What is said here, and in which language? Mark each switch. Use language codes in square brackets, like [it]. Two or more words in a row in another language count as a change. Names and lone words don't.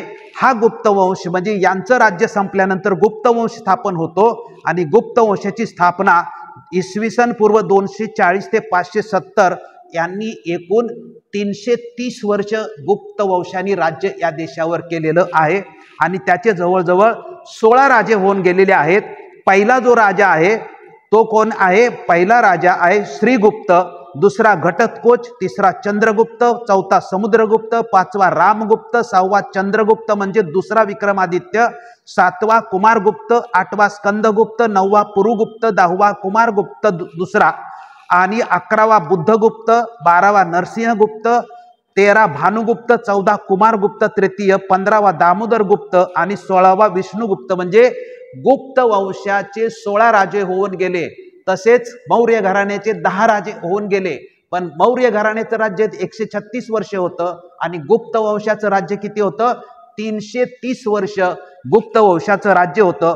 [mr] हा गुप्त वंश म्हणजे यांचं राज्य संपल्यानंतर गुप्त वंश स्थापन होतो आणि गुप्त वंशाची स्थापना इसवी सन पूर्व 240 ते 570 यांनी एकूण 330 वर्ष गुप्त वंशांनी राज्य या देशावर केलेलं आहे आणि त्याचे जवळजवळ 16 राजे होऊन गेलेले आहेत. पहिला जो राजा आहे तो कोण आहे? पहिला राजा आहे श्रीगुप्त, दुसरा घटोत्कच, तिसरा चंद्रगुप्त, चौथा समुद्रगुप्त, पाचवा रामगुप्त, 6वा चंद्रगुप्त म्हणजे दुसरा विक्रमादित्य, 7वा कुमारगुप्त, 8वा स्कंदगुप्त, 9वा पुरुगुप्त, 10वा कुमारगुप्त दुसरा आणि 11वा बुद्धगुप्त, 12वा नरसिंहगुप्त, 13 भानुगुप्त, 14 कुमारगुप्त तृतीय, 15वा दामोदरगुप्त आणि 16वा विष्णुगुप्त. म्हणजे गुप्त वंशाचे 16 राजे होऊन गेले. तसेच मौर्य घराण्याचे 10 राजे होऊन गेले. पण मौर्य घराण्याचं राज्य 136 वर्ष होतं आणि गुप्त वंशाचं राज्य किती होतं? 330 वर्ष गुप्त वंशाचं राज्य होतं.